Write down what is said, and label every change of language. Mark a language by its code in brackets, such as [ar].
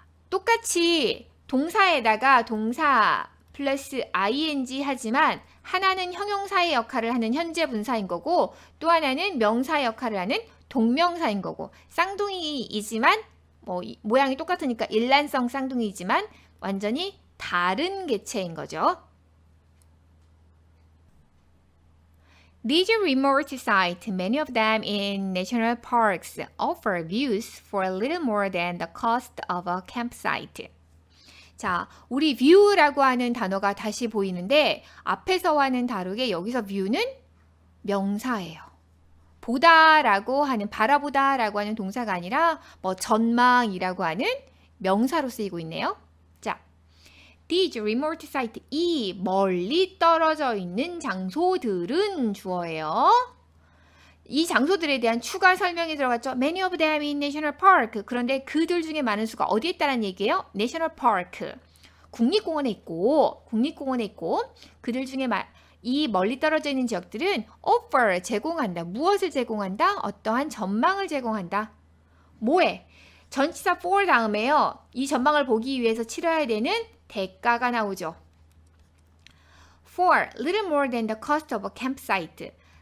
[ko] 똑같이 동사에다가 동사 플러스 ing 하지만 하나는 형용사의 역할을 하는 현재 분사인 거고 또 하나는 명사 역할을 하는 동명사인 거고 쌍둥이이지만 모양이 똑같으니까 일란성 쌍둥이이지만 완전히 다른 개체인 거죠. [en] These remote sites, many of them in national parks, offer views for a little more than the cost of a campsite. [ko] 자, 우리 view라고 하는 단어가 다시 보이는데 앞에서와는 다르게 여기서 view는 명사예요. 보다라고 하는 바라보다라고 하는 동사가 아니라 전망이라고 하는 명사로 쓰이고 있네요. 자, [en] these remote sites [ko] 이 멀리 떨어져 있는 장소들은 주어예요. 이 장소들에 대한 추가 설명이 들어갔죠. [en] Many of them in national park. [ko] 그런데 그들 중에 많은 수가 어디에 있다는 얘기예요? [en] national park. [ko] 국립공원에 있고 그들 중에 이 멀리 떨어져 있는 지역들은 offer 제공한다. 무엇을 제공한다? 어떠한 전망을 제공한다. 뭐에? 전치사 for 다음에요. 이 전망을 보기 위해서 치러야 되는 대가가 나오죠. [en] For little more than the cost of a campsite.